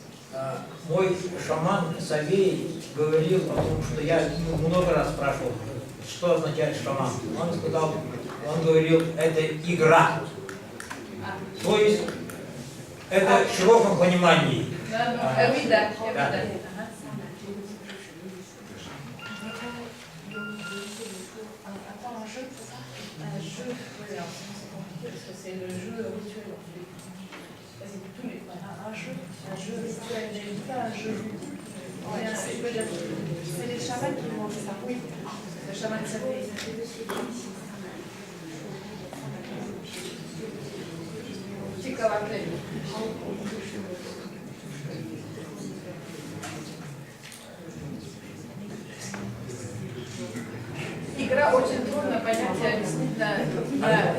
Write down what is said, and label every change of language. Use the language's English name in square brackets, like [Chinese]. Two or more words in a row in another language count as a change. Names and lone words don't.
[Russian] мой шаман Савей говорил о том, что я много раз спрашивал, что означает шаман? Он сказал, он говорил, это игра. То есть, это в широком понимании. Эвида. [French] C'est le jeu rituel. Un jeu rituel, pas un jeu. C'est les chamans qui m'ont dit ça. Oui. Le chaman s'appelle. [Russian] Игра очень трудно понятие объяснить на